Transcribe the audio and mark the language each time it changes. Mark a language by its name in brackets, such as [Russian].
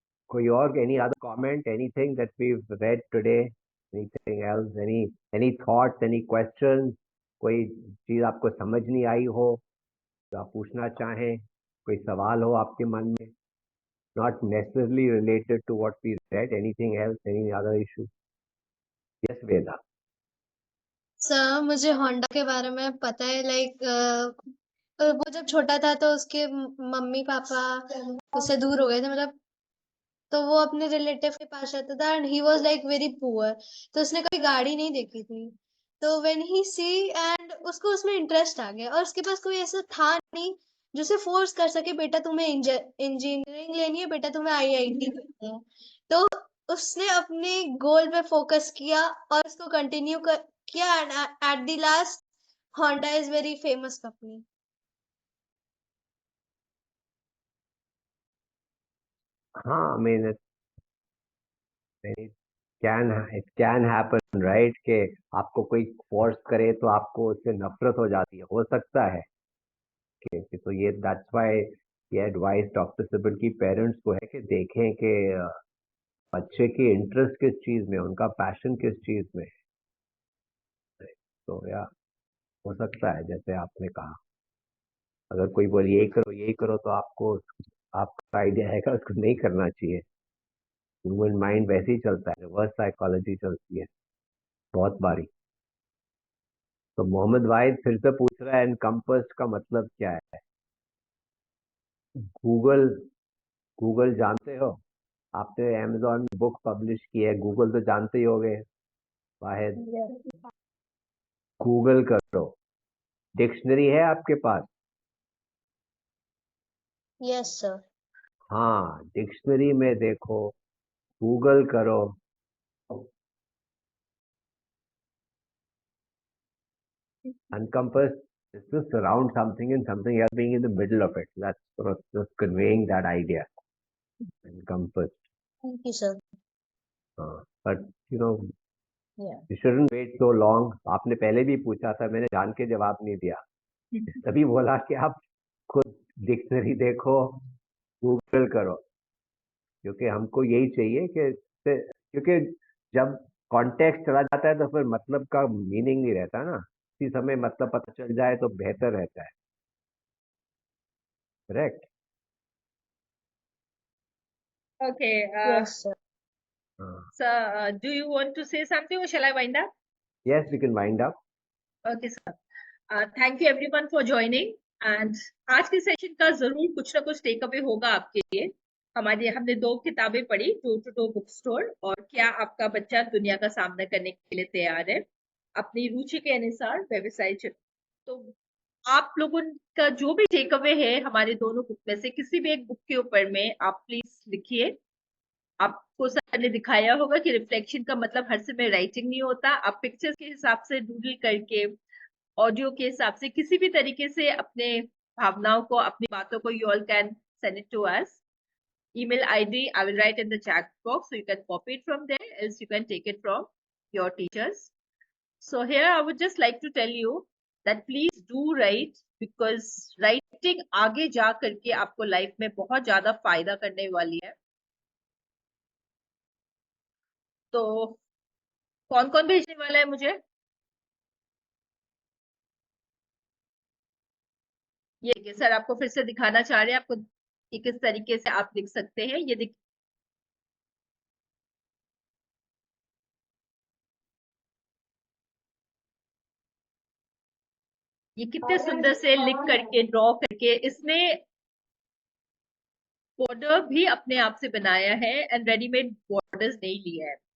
[Hindi] कोई और, [English] any other comment, anything that we've read today, anything else, any thoughts, any questions? [Hindi] कोई चीज आपको समझ नहीं आई हो तो आप पूछना चाहें, कोई सवाल हो आपके मन में, [English] not necessarily related to what we read, anything else, any other issue? Yes, Veda. [Hindi] Sir मुझे होंडा के बारे में पता है, लाइक वो जब छोटा था तो उसके मम्मी पापा उससे दूर हो गए थे, मतलब तो वो अपने रिलेटिव के पास रहता था [English] And he was like very poor. [Hindi] तो उसने कभी गाड़ी नहीं देखी थी, तो [English] when he see [Hindi] एंड उसको उसमें इंटरेस्ट आ गया और उसके पास कोई ऐसा था नहीं जो उसे फोर्स कर सके, बेटा तुम्हें इंजीनियरिंग लेनी है, बेटा तुम्हें IIT करना है। तो उसने अपने गोल पे फोकस किया और उसको कंटिन्यू किया [English] And at the last Honda is very famous company. हाँ, I mean, it can happen, right? [Hindi] कि आपको कोई फोर्स करे तो आपको उससे नफरत हो जाती है, हो सकता है तो ये [English] that's why [Hindi] ये एडवाइस डॉक्टर सिबिल की पेरेंट्स को है कि देखें कि बच्चे की इंटरेस्ट किस चीज में, उनका पैशन किस चीज में है। तो या हो सकता है जैसे आपने कहा, अगर कोई बोले यही करो तो आपको आपका आइडिया है उसको नहीं करना चाहिए। ह्यूमन माइंड वैसे ही चलता है, रिवर्स साइकोलॉजी चलती है बहुत बारी। तो मोहम्मद वाहिद फिर से पूछ रहा है एनकम्पस का मतलब क्या है? गूगल, गूगल जानते हो? आपने अमेजोन में बुक पब्लिश की है, गूगल तो जानते ही होंगे वाहिद। गूगल करो, डिक्शनरी है आपके पास? [English] Yes sir. [Hindi] हाँ, डिक्शनरी में देखो, गूगल करो, [English] encompass is to surround something and something else being in the middle of it. That's sort of just conveying that idea. Encompass. Thank you sir. But you know, या you shouldn't wait so long. [Hindi] आपने पहले भी पूछा था, मैंने जान के जवाब नहीं दिया, तभी बोला कि आप खुद डिक्शनरी देखो, गूगल करो, क्योंकि हमको यही चाहिए कि क्योंकि जब कॉन्टेक्स्ट चला जाता है तो फिर मतलब का मीनिंग नहीं रहता ना, इसी समय मतलब पता चल जाए तो बेहतर रहता है। [English] Correct. Okay. Yes, sir. So, do you want to say something or shall I wind up? Yes, we can wind up. Okay, sir. Thank you everyone for joining. [Hindi] And आज के सेशन का जरूर कुछ ना कुछ टेक अवे होगा आपके लिए। हमने 2 किताबें पढ़ी, to to to book store और क्या आपका बच्चा दुनिया का सामना करने के लिए तैयार है, अपनी रुचि के अनुसार व्यवसाय चुन। तो आप लोगों का जो भी टेक अवे है हमारे दोनों बुक में से किसी भी एक बुक के ऊपर में आप प्लीज लिखिए। आपको सर ने दिखाया होगा कि रिफ्लेक्शन का मतलब हर समय राइटिंग नहीं होता, आप पिक्चर्स के हिसाब से डूडल करके, ऑडियो के हिसाब से किसी भी तरीके से अपने भावनाओं को, अपनी बातों को [English] you all can send it to us. Email ID I will write in the chat box, so you can copy it from there, else you can take it from your teachers. So here I would just like to tell you that please do write, because writing [Hindi] आगे जा करके आपको life में बहुत ज्यादा फायदा करने वाली है। तो कौन कौन भेजने वाला है मुझे? ये देखिए सर आपको फिर से दिखाना चाह रहे हैं आपको कि किस तरीके से आप लिख सकते हैं। ये देखिए ये कितने सुंदर से लिख करके, ड्रॉ करके, इसने बॉर्डर भी अपने आप से बनाया है एंड रेडीमेड बॉर्डर्स नहीं लिया है।